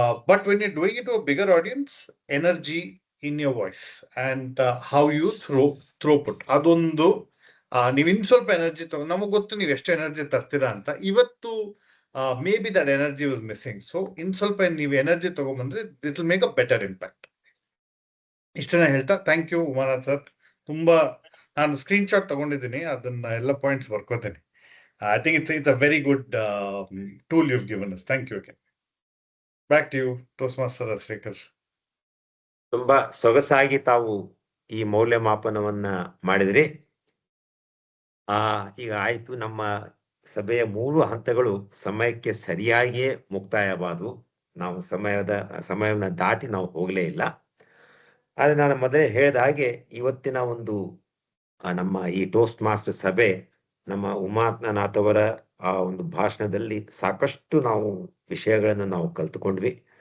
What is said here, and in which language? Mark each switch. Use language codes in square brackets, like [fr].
[en] but when you doing it to a bigger audience, energy in your voice and how you throughput, [kn] ಅದೊಂದು ನೀವು ಇನ್ ಸ್ವಲ್ಪ energy ನಮಗ್ ಗೊತ್ತು ನೀವು ಎಷ್ಟು ಎನರ್ಜಿ ತರ್ತೀರಾ ಅಂತ. [en] ಇವತ್ತು may be that energy was missing. [kn] So in ಸ್ವಲ್ಪ ನೀವು energy ತಗೊಂಡ್ಬಂದ್ರೆ [en] It will make a better impact. [kn] ಇಷ್ಟನ್ನ ಹೇಳ್ತಾ [en] thank you [kn] ಉಮಾನಾಥ್ ಸರ್. ತುಂಬಾ ನಾನು ಸ್ಕ್ರೀನ್ ಶಾಟ್ ತಗೊಂಡಿದ್ದೀನಿ, ಅದನ್ನ ಎಲ್ಲ points ಬರ್ಕೋತೀನಿ. [en] I think it's a very good tool you've given us. Thank you again. Back to you, Toastmaster Srekar. [kn] ತುಂಬಾ ಸೊಗಸಾಗಿ ತಾವು ಈ ಮೌಲ್ಯಮಾಪನವನ್ನ ಮಾಡಿದ್ರಿ. ಈಗ ಆಯ್ತು, ನಮ್ಮ ಸಭೆಯ 3 ಹಂತಗಳು ಸಮಯಕ್ಕೆ ಸರಿಯಾಗಿಯೇ ಮುಕ್ತಾಯವಾದವು. ನಾವು ಸಮಯವನ್ನ ದಾಟಿ ನಾವು ಹೋಗಲೇ ಇಲ್ಲ. ಆದ್ರೆ ನಾನು ಮೊದಲೇ ಹೇಳಿದ ಹಾಗೆ ಇವತ್ತಿನ ಒಂದು ನಮ್ಮ ಈ ಟೋಸ್ಟ್ ಮಾಸ್ಟರ್ ಸಭೆ ನಮ್ಮ ಉಮಾನಾಥ್ ಅವರ ಆ ಒಂದು ಭಾಷಣದಲ್ಲಿ ಸಾಕಷ್ಟು ನಾವು ವಿಷಯಗಳನ್ನು ನಾವು ಕಲ್ತುಕೊಂಡ್ವಿ.